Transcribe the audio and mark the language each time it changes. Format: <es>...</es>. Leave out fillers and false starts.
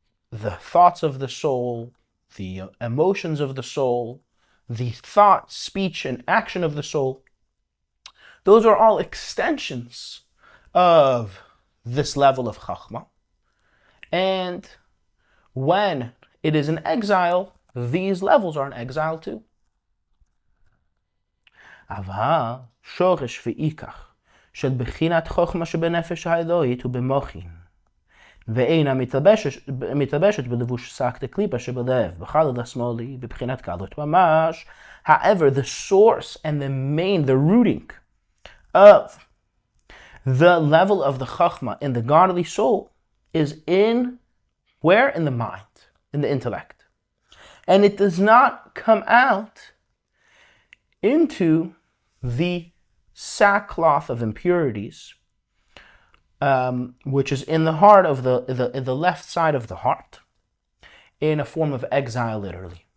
<en>The thoughts of the soul, the emotions of the soul, the thought, speech, and action of the soul, those are all extensions of this level of chachma. And when it is in exile, these levels are in exile too.</en> <he>אבל שורש ועיקר של בחינת חוכמה שבנפש האלוהית הוא במוחין, ואינה מתלבשת בלבוש שק דקליפה שבלב, בחלל השמאלי, בבחינת קלות ממש.</he> <en>However, the source and the rooting of the level of the chachma in the godly soul is in where? In the mind, in the intellect. And it does not come out into the sackcloth of impurities, which is in the heart of the left side of the heart, in a form of exile, literally.</en>